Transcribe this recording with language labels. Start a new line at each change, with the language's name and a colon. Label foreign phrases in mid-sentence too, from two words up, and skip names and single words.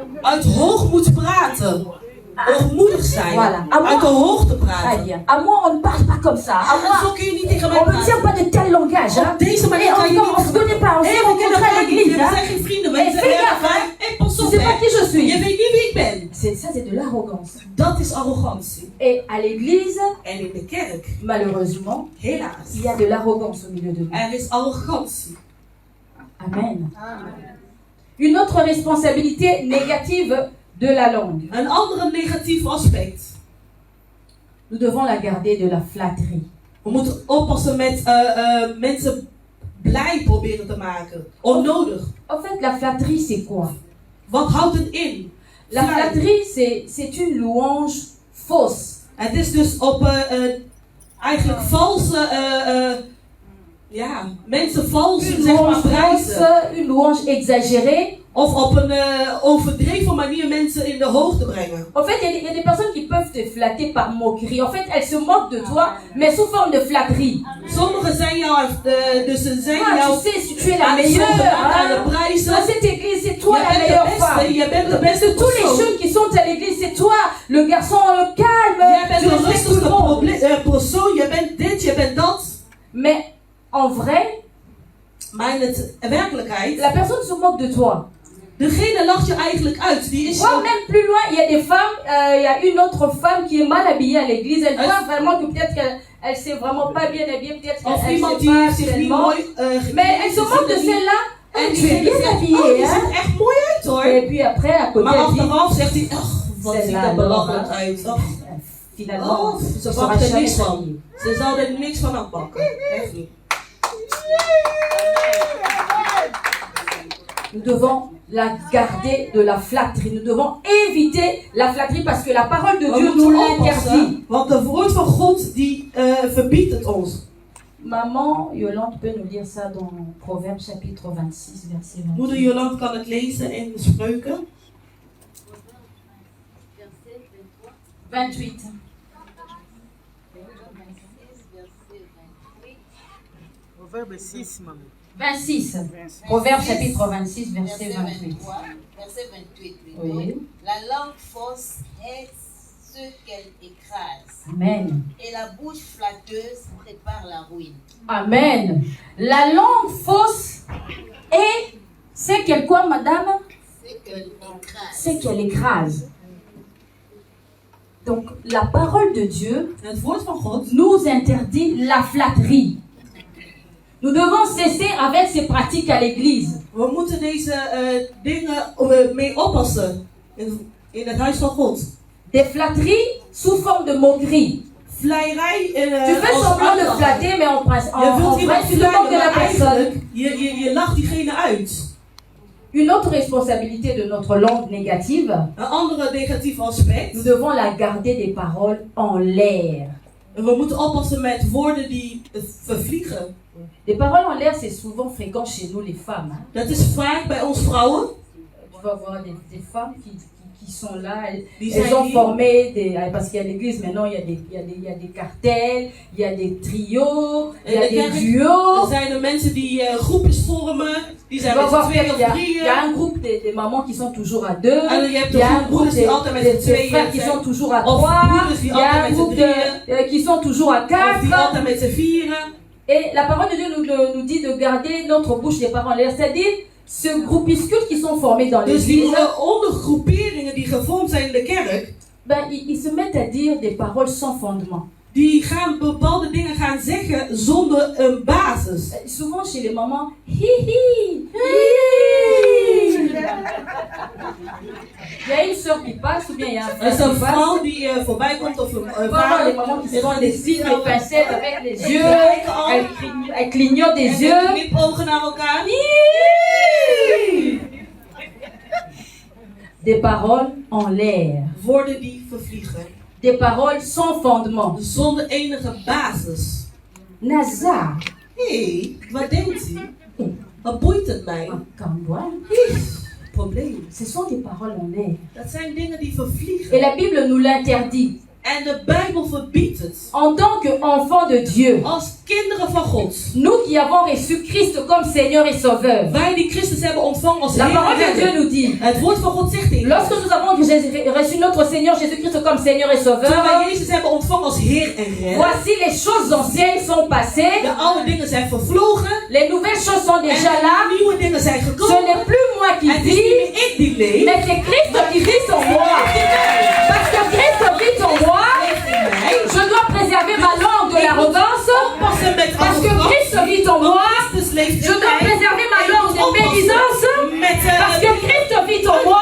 Dutch: Uit hoogmoed praten. Hoogmoedig zijn.
French: Voilà.
Dutch: Uit de hoogte
French: Très
Dutch: praten.
French: bien. À moi, on ne parle pas comme ça. À
Dutch: En
French: moi,
Dutch: zo kun je niet tegen mij
French: on ne tient
Dutch: praten.
French: pas de tel langage. Hein.
Dutch: Op deze
French: Et
Dutch: manier kan je
French: on ne se
Dutch: niet.
French: connaît pas. On s'est
Dutch: Hé, we kennen
French: rencontrés à
Dutch: elkaar niet.
French: l'église.
Dutch: We
French: Hein.
Dutch: zijn geen vrienden. Hé, We
French: fais
Dutch: zijn
French: gaffe. Hein.
Dutch: Hé, pas
French: Tu
Dutch: op
French: sais pas
Dutch: hè.
French: qui je
Dutch: Je
French: suis.
Dutch: weet niet wie ik ben.
French: Ça, c'est de l'arrogance.
Dutch: Dat is arrogantie.
French: Et à l'église,
Dutch: En in de kerk,
French: malheureusement,
Dutch: helaas,
French: il y a de l'arrogance au milieu de nous.
Dutch: er is arrogantie.
French: Amen. Une autre responsabilité négative de la langue.
Dutch: Een andere negatief aspect.
French: Nous devons la garder de la flatterie.
Dutch: We moeten oppassen met mensen blij proberen te maken. Onnodig.
French: En fait, la flatterie, c'est quoi?
Dutch: Wat houdt het in?
French: La
Dutch: Blij.
French: flatterie, c'est une louange fausse.
Dutch: Het is dus op eigenlijk valse, mensen valse
French: Une
Dutch: zeg maar
French: louange
Dutch: prijzen.
French: fausse, une louange exagérée.
Dutch: Of op een overdreven manier mensen in de hoogte brengen.
French: En fait, il y a des personnes qui peuvent te flatter par moquerie. En fait, elles se moquent de toi, mais sous forme de flatterie.
Dutch: Sommigen zijn jou, dus ze zijn
French: Ah,
Dutch: jou
French: tu sais, si tu es la
Dutch: aan het
French: meilleure,
Dutch: zoeken, aan
French: hein.
Dutch: de prijzen.
French: Dans cette église, c'est toi la
Dutch: Je bent de
French: meilleure
Dutch: beste,
French: femme.
Dutch: je bent de beste De
French: tous les
Dutch: persoon.
French: jeunes qui sont à l'église, c'est toi le garçon calme.
Dutch: Jij bent
French: Tu
Dutch: de
French: respectes tout le
Dutch: rustigste
French: monde.
Dutch: persoon, je bent dit, je bent dat.
French: Mais en vrai,
Dutch: Maar in het werkelijkheid,
French: la personne se moque de toi.
Dutch: degene lacht je eigenlijk uit. Die is
French: Voire même plus loin, il y a des femmes, il y a une autre femme qui est mal habillée à l'église. Elle voit vraiment que peut-être qu'elle s'est vraiment pas bien habillée, peut-être
Dutch: of
French: qu'elle
Dutch: iemand
French: sait
Dutch: die
French: pas
Dutch: zich niet
French: tellement.
Dutch: mooi
French: Mais elle se moque de celle-là.
Dutch: En
French: Oh, tu es
Dutch: diegene
French: bien
Dutch: zegt, oh,
French: habillée,
Dutch: je
French: hein.
Dutch: ziet er echt mooi uit hoor.
French: Et puis après, à côté,
Dutch: Maar
French: elle dit,
Dutch: achteraf zegt hij, ach, wat ziet
French: Celle-là,
Dutch: er belachelijk
French: alors,
Dutch: uit. Ach,
French: finalement,
Dutch: oh,
French: ce
Dutch: ze
French: sera
Dutch: pakt er
French: jamais
Dutch: niks van.
French: habillée.
Dutch: Ze zou er niks van afpakken. Echt niet.
French: Nous devons la garder de la flatterie. Nous devons éviter la flatterie parce que la parole de
Dutch: We
French: Dieu nous
Dutch: moeten
French: l'interdit.
Dutch: oppassen, want de woord van God die verbiedt het ons.
French: Maman Yolande peut nous lire ça dans Proverbes chapitre 26, verset 20.
Dutch: Moeder Jolande kan het lezen in de Spreuken.
French: 28. Proverbe 6, maman. 26. Proverbes chapitre 26, verset 28. Verset 28 plutôt. Oui. La langue fausse est ce qu'elle écrase. Amen. Et la bouche flatteuse prépare la ruine. Amen. La langue fausse est c'est qu'elle quoi, madame? C'est qu'elle écrase. C'est qu'elle écrase. Donc, la parole de Dieu
Dutch: Het woord van God
French: nous interdit la flatterie. Nous devons cesser avec ces pratiques à l'église.
Dutch: We moeten deze dingen mee oppassen in het huis van God.
French: Des flatteries sous forme de moquerie.
Dutch: Vleierij
French: Tu fais semblant de flatter, mais en
Dutch: Je wilt
French: vrai,
Dutch: iemand
French: tu te moques de
Dutch: vleien,
French: la
Dutch: maar
French: personne.
Dutch: eigenlijk, je lacht diegene uit.
French: Une autre responsabilité de notre langue négative,
Dutch: Een andere negatief aspect.
French: nous devons la garder des paroles en l'air.
Dutch: We moeten oppassen met woorden die vervliegen.
French: Des paroles en l'air, c'est souvent fréquent chez nous, les femmes. Hein.
Dutch: Dat is vaak bij ons vrouwen.
French: Tu vas voir des femmes qui sont là,
Dutch: Die
French: elles
Dutch: zijn
French: ont
Dutch: hier.
French: formé, parce qu'il y a l'église maintenant, il y a des cartels, il y a des trios, il y a
Dutch: En de
French: des
Dutch: kerk,
French: duos.
Dutch: er zijn er mensen die groepjes vormen. Die
French: Tu
Dutch: zijn
French: vas
Dutch: met z'n
French: voir
Dutch: tweeën
French: qu'il
Dutch: of
French: y a
Dutch: drieën.
French: un groupe des mamans qui sont toujours à deux,
Dutch: En je hebt
French: il y a un
Dutch: de
French: groupe
Dutch: broeders die altijd met z'n
French: des
Dutch: tweeën
French: frères qui
Dutch: zijn.
French: sont toujours à
Dutch: Of
French: trois,
Dutch: broeders die
French: il y a un
Dutch: altijd met z'n
French: groupe
Dutch: drieën.
French: qui sont toujours à
Dutch: Of die
French: quatre.
Dutch: altijd met z'n vieren.
French: Et la parole de Dieu nous dit de garder notre bouche des paroles en l'air, c'est-à-dire ce groupuscule qui sont formés dans
Dutch: Dus die
French: l'église,
Dutch: ondergroeperingen die gevormd zijn in de kerk, ben,
French: ils se mettent à dire des paroles sans fondement.
Dutch: die gaan bepaalde dingen gaan zeggen zonder een basis.
French: Souvent chez les mamans, hi hi, hi. Il y a une soeur qui passe ou bien il y a un
Dutch: Er is
French: frère
Dutch: een
French: qui passe.
Dutch: vrouw die voorbij komt of een
French: On va voir les
Dutch: vader.
French: mamans qui se font des signes, des pincettes avec les yeux,
Dutch: kijken al.
French: elles clignotent des
Dutch: En
French: yeux.
Dutch: ze knipogen naar elkaar.
French: Des paroles en l'air,
Dutch: Woorden die vervliegen.
French: des paroles sans fondement.
Dutch: Zonder enige basis.
French: Nazar,
Dutch: Hé, wat denkt u? Wat boeit het mij?
French: Kamboa,
Dutch: Probleem.
French: ce sont des paroles en l'air.
Dutch: Dat zijn dingen die
French: Et
Dutch: vervliegen.
French: la Bible nous l'interdit.
Dutch: En de Bijbel verbiedt het.
French: En tant qu'enfants de Dieu,
Dutch: Als kinderen van God.
French: nous qui avons reçu Christ comme Seigneur et Sauveur,
Dutch: Wij die Christus hebben ontvangen als
French: la
Dutch: Heer
French: parole
Dutch: en
French: de Dieu
Dutch: Redder.
French: nous dit,
Dutch: Het woord van God zegt in.
French: lorsque nous avons reçu notre Seigneur Jésus-Christ comme Seigneur et
Dutch: Terwijl
French: Sauveur,
Dutch: wij Jezus hebben ontvangen als Heer en Redder.
French: voici les choses anciennes sont passées,
Dutch: De oude dingen zijn vervlogen.
French: les nouvelles choses sont
Dutch: En
French: déjà là.
Dutch: de nieuwe dingen zijn
French: Ce
Dutch: gekomen.
French: n'est plus moi qui
Dutch: Het is niet
French: vis,
Dutch: meer ik die leef.
French: mais c'est Christ qui vit en moi. Parce que Christ vit en moi, je dois préserver ma langue de l'arrogance.
Dutch: Oppassen met
French: Parce que
Dutch: arrogantie.
French: Christ vit en moi,
Dutch: Christus leeft
French: je
Dutch: in
French: dois
Dutch: mij.
French: préserver ma langue de
Dutch: Oppassen
French: médisance.
Dutch: met,
French: Parce que Christ vit en moi,